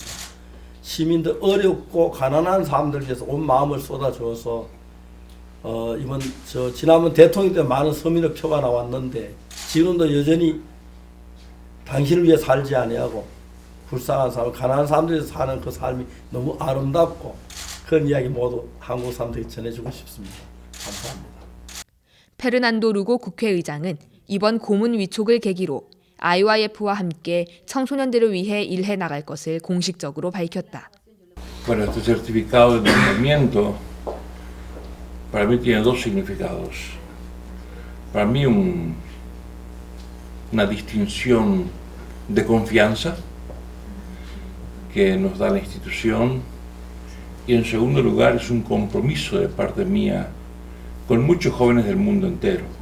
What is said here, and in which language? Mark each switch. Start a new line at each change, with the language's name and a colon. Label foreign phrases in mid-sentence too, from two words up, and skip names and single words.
Korean: 시민들 어렵고 가난한 사람들 위해서 온 마음을 쏟아줘서 이번 지난번 대통령 때 많은 서민의 표가 나왔는데 지금도 여전히 당신을 위해 살지 아니하고 불쌍한 사람, 가난한 사람들이 사는 그 삶이 너무 아름답고 그런 이야기 모두 한국 사람들에게 전해주고 싶습니다. 감사합니다. 페르난도 루고 국회의장은 이번 고문 위촉을 계기로 IYF와 함께 청소년들을 위해 일해 나갈 것을 공식적으로 밝혔다.
Spanish: Bueno, este certificado de entrenamiento para mí tiene dos significados. Para mí una distinción de confianza que nos da la institución y en segundo lugar es un compromiso de parte mía con muchos jóvenes del mundo entero.